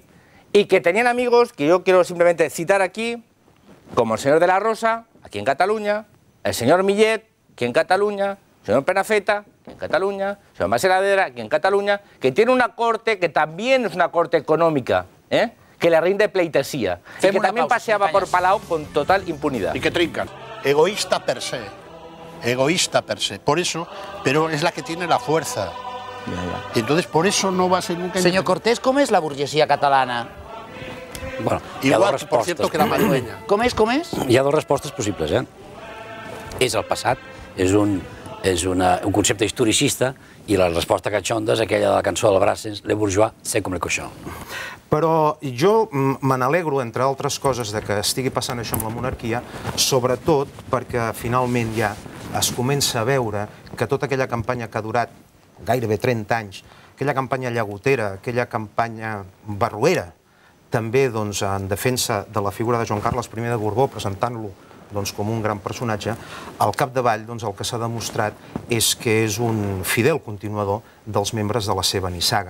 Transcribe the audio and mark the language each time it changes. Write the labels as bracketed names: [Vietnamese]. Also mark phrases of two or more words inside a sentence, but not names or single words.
[Spanish] Y que tenían amigos, que yo quiero simplemente citar aquí, como el señor de la Rosa, aquí en Cataluña, el señor Millet, aquí en Cataluña, el señor Penafeta, aquí en Cataluña, el señor Maseladera, aquí en Cataluña, que tiene una corte que también es una corte económica, que le rinde pleitesía, y que también paseaba por Palau con total impunidad. Y que trincan. Egoísta [Latin] per se. [Spanish] egoísta [Latin] per se. [Spanish] Por eso, pero es la que tiene la fuerza. Y entonces por eso no va a ser nunca... [Catalan] Senyor Cortés, com és la burgesia catalana? Bueno, hi ha [Spanish] Igual, [Catalan] dues [Spanish] por [Catalan] respostes. [Spanish] cierto, que la madueña. [Catalan] Com és, com és? Hi ha dues respostes possibles, És el passat, és un concepte historicista, i la resposta catxonda és aquella de la cançó del Brassens, [French] le bourgeois, c'est comme le cochon. [Catalan] Però jo me n'alegro, entre altres coses, de que estigui passant això amb la monarquia, sobretot perquè finalment ja es comença a veure que tota aquella campanya que ha durat gairebé 30 anys, aquella campanya llagotera, aquella campanya barruera, també doncs, en defensa de la figura de Joan Carles I de Borbó, presentant-lo doncs, com un gran personatge, al capdavall doncs, el que s'ha demostrat és que és un fidel continuador dels membres de la seva nissaga.